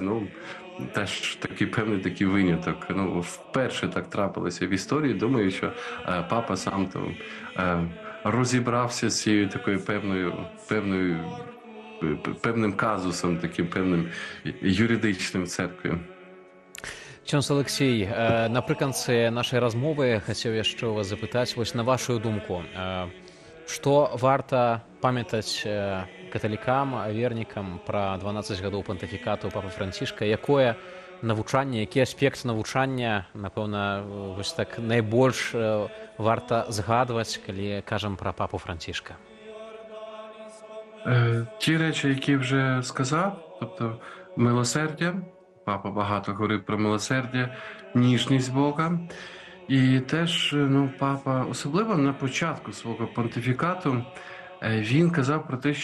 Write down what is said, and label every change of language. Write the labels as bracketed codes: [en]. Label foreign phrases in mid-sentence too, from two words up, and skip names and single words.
[uk] Теж певний такий виняток. Вперше так трапилося в історії. Думаю, що папа сам розібрався з цією такою певним казусом, таким певним юридичним церквою. [be] Ксёндз Алексей, напрыканцы нашай размовы хацеў яшчэ вас запытаць, вось на вашу думку, што варта памятаць каталікам, вернікам пра 12 гадоў пантыфікату папы Францішка, якое навучанне, які аспект навучання, напэўна, вось так найбольш варта згадваць, калі кажам пра папу Францішка? [uk] Ті речі, які вже сказав, тобто милосердя, папа багато говорив про милосердя, ніжність Бога. І теж, папа, особливо на початку свого понтифікату, він казав про те,